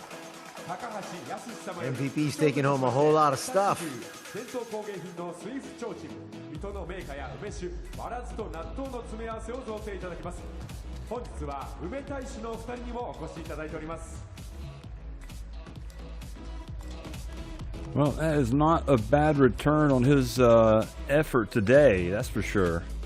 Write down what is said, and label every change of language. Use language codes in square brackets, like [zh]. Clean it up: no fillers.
[en] MVP's taking home a whole lot of stuff. [ja] 伝統工芸品のスイーツ提灯水戸の銘菓や梅酒わらずと納豆の詰め合わせを贈呈いただきます。本日は梅大使のお二人にもお越しいただいております。 [en] Well, that is not a bad return on his effort today, that's for sure.